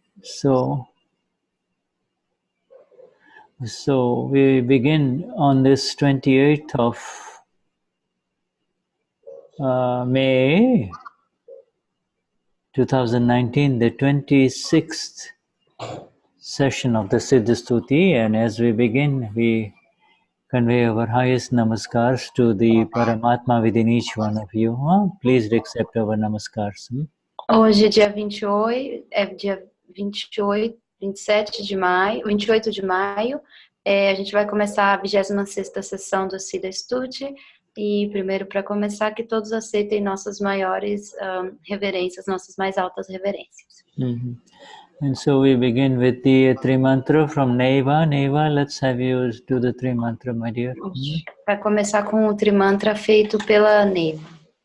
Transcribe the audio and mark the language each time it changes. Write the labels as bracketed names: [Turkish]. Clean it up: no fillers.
[English] So we begin on this 28th of May 2019, the 26th session of the Siddha Stuti, and as we begin, we convey our highest namaskars to the Paramatma within each one of you. Please accept our namaskars. [Portuguese] Hoje é dia 28, é dia 28, 27 de maio, 28 de maio. A gente vai começar a 26ª sessão do Siddha Stuti. E primeiro, para começar, que todos aceitem nossas maiores reverências, nossas mais altas reverências. [English] And so we begin with the Trimantra from Neva. Neva, let's have you do the Trimantra, my dear. [Portuguese] Vai começar com o Trimantra feito pela Neva.